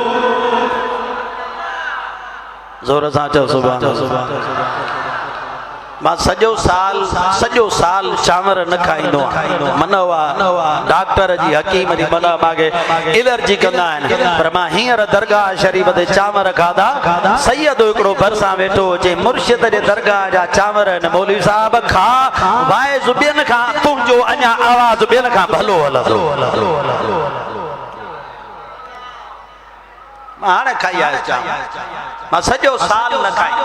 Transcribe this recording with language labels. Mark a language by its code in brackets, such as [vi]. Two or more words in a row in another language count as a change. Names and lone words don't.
[sd] जोर सां चओ [ar] سبحان الله. [sd] मां सॼो साल चांवर न खाईंदो आहियां। मनवा डॉक्टर जी हकीम जी मन मांगे एलर्जी कंदा आहिनि, पर मां हींअर दरगाह शरीफ़ ते चांवर खाधा। सैयद हिकिड़ो भरिसां वेठो हुजे, मुर्शिद जे दरगाह जा चांवर आहिनि। मौलवी साहब खा, वाइज़ ॿियनि खां तुंहिंजो अञा आवाज़ ॿियनि खां भलो हलंदो। मां हाणे खाई आयो चांवर, मां सॼो साल न खाई।